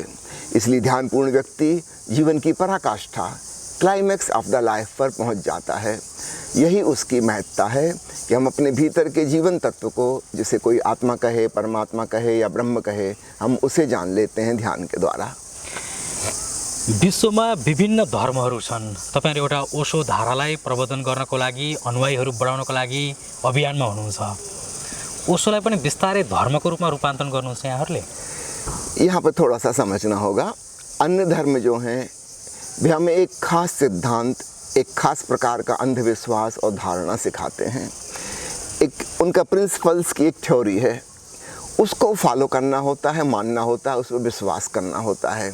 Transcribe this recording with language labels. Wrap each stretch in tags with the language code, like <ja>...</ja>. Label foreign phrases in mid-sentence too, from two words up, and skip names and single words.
<hi>इसलिए ध्यानपूर्ण व्यक्ति जीवन की पराकाष्ठा,</hi> <en>climax of the life</en> <hi>पर पहुंच जाता है। यही उसकी महत्ता है कि हम अपने भीतर के जीवन तत्व को, जिसे कोई आत्मा कहे, परमात्मा कहे या ब्रह्म कहे, हम उसे जान लेते हैं ध्यान के द्वारा।</hi> <ne>विश्वमा विभिन्न धर्महरू छन्। तपाईहरु एउटा ओशो धारालाई प्रवर्धन गर्नको लागि, अनुयायीहरू बढाउनको लागि अभियानमा हुनुहुन्छ। ओशोलाई पनि विस्तारै धर्मको रूपमा रूपान्तरण गर्नुहुन्छ यहाँहरूले?</ne> <hi>यहाँ पर थोड़ा सा समझना होगा। अन्य धर्म जो हैं वे हमें एक खास सिद्धांत, एक खास प्रकार का अंधविश्वास और धारणा सिखाते हैं। एक उनका प्रिंसिपल्स की एक थ्योरी है, उसको फॉलो करना होता है, मानना होता है, उस पर विश्वास करना होता है।</hi>